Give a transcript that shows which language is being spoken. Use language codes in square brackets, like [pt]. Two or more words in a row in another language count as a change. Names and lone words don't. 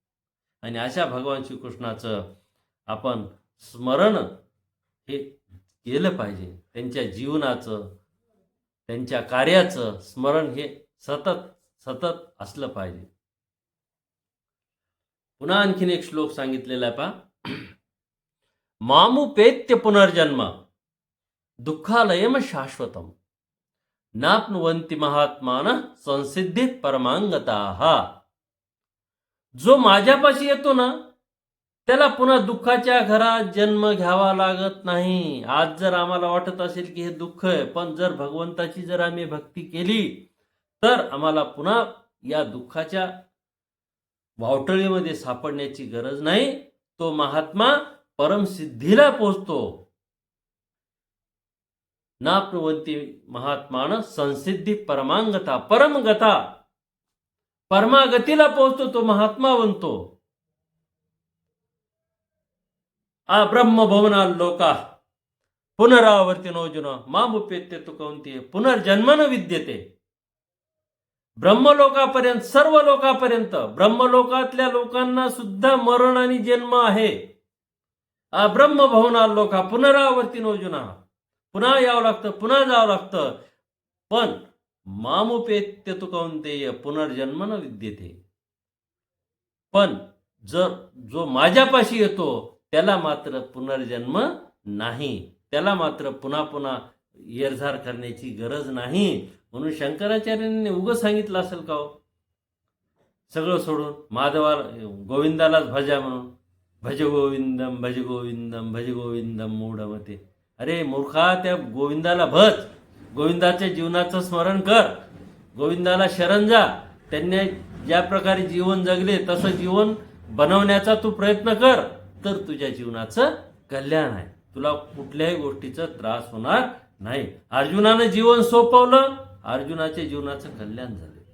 [mr] आणि अशा भगवान श्रीकृष्णाचं आपण स्मरण हे केलं पाहिजे. त्यांच्या जीवनाचं, त्यांच्या कार्याचं स्मरण हे सतत सतत असलं पाहिजे. पुन्हा आणखीन एक श्लोक सांगितलेला आहे पहा, [sa] मामुपेत्य पुनर्जन्म दुःखालयम शाश्वतम नाप्नुवन्ति महात्मानः संसिद्धीत परमांगताः. [mr] जो माझ्यापाशी येतो ना त्याला पुन्हा दुःखाच्या घरात जन्म घ्यावा लागत नाही. आज जर आम्हाला वाटत असेल की हे दुःख आहे, पण जर भगवंताची जर आम्ही भक्ती केली तर आम्हाला पुन्हा या दुःखाच्या वावटळीमध्ये सापडण्याची गरज नाही. तो महात्मा परमसिद्धीला पोहोचतो. [sa] नाप्नुवन्ति महात्मान संसिद्धी परमांगता. [mr] परमगता, परमागतीला पोहोचतो तो महात्मा बनतो. [sa] आ ब्रह्मभवना लोका पुनरावर्तिनोऽर्जुन मामुपेत्य तु कौन्तेय पुनर्जन्म न विद्यते. [mr] ब्रह्मलोकापर्यंत, सर्व लोकापर्यंत, ब्रह्मलोकातल्या लोकांना सुद्धा मरण आणि जन्म आहे. [sa] आ ब्रह्मभवना लोका पुनरावर्तिनोऽर्जुन, [mr] पुन्हा यावं लागतं, पुन्हा जावं लागतं. [sa] पण मामुपेत्य तु कौन्तेय पुनर्जन्म न विद्यते. [mr] पण जर जो माझ्यापाशी येतो त्याला मात्र पुनर्जन्म नाही. त्याला मात्र पुन्हा पुन्हा येरझार करण्याची गरज नाही. म्हणून शंकराचार्यांनी उगं सांगितलं असेल का हो, सगळं सोडून गोविंदालाच भजा म्हणून. [sa] भज गोविंदम भज गोविंदम भज गोविंदम मूढमते. [mr] अरे मूर्खा, त्या गोविंदाला भज, गोविंदाच्या जीवनाचं स्मरण कर, गोविंदाला शरण जा. त्यांनी ज्या प्रकारे जीवन जगले तसं जीवन बनवण्याचा तू प्रयत्न कर, तर तुझ्या जीवनाचं कल्याण आहे. तुला कुठल्याही गोष्टीचा त्रास होणार नाही. अर्जुनानं जीवन सोपवलं, अर्जुनाच्या जीवनाचं कल्याण झालं.